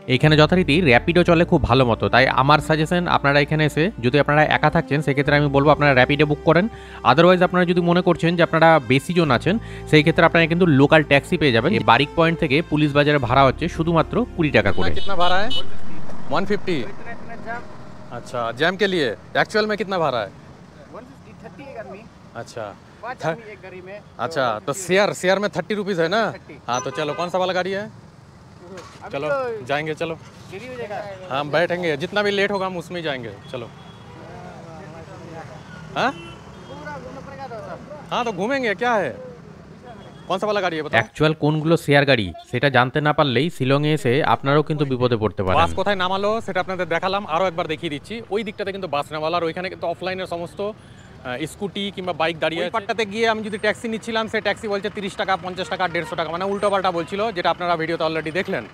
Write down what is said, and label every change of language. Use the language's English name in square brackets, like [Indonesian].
[Bangla] এইখানে যথারীতি র্যাপিডো চলে খুব ভালো মতো। তাই আমার সাজেশন, আপনারা এখানে এসে যদি আপনারা একা থাকছেন সেক্ষেত্রে আমি বলবো আপনারা র্যাপিডো বুক করেন। আদারওয়াইজ আপনারা যদি মনে করছেন যে আপনারা বেশি জন আছেন সেই ক্ষেত্রে আপনারা কিন্তু লোকাল ট্যাক্সি পেয়ে যাবেন। এই বারিক পয়েন্ট থেকে পুলিশ বাজারে ভাড়া হচ্ছে শুধুমাত্র 20 টাকা করে। [Hindi] कितना भाड़ा है? 150। अच्छा, जैम के लिए एक्चुअल में कितना भाड़ा है? 150-30 एक आदमी, अच्छा 5 आदमी एक गाड़ी में। अच्छा, तो शेयर में 30 रुपीज़ है ना? हाँ, तो चलो कौन सा वाला गाड़ी है? अभी चलो तो जाएंगे, चलो देरी हो जाएगा। हाँ बैठेंगे, जितना भी लेट होगा हम उसमें ही जाएंगे। चलो हाँ पूरा घूमना पड़ेगा तो सब। हाँ, तो घूमेंगे, क्या है? कौन सा वाला गाड़ी है बताओ? [Bangla] অ্যাকচুয়াল কোনগুলো শেয়ার গাড়ি সেটা জানতে না পারলেই শিলংয়ে এসে আপনারাও কিন্তু বিপদে পড়তে পারেন। বাস কোথায় নামালো সেটা আপনাদের দেখালাম, আরও একবার দেখিয়ে দিচ্ছি। ওই দিকটাতে কিন্তু বাস নামালো, আর ওইখানে কিন্তু অফলাইনের সমস্ত স্কুটি কিংবা বাইক দাঁড়িয়ে আছে। পাটটাতে গিয়ে আমি যদি ট্যাক্সি নিচ্ছিলাম, সেই ট্যাক্সি বলছে 30 টাকা, 50 টাকা, 150 টাকা, মানে উল্টো পাল্টা বলছিল, যেটা আপনারা ভিডিওতে অলরেডি দেখলেন।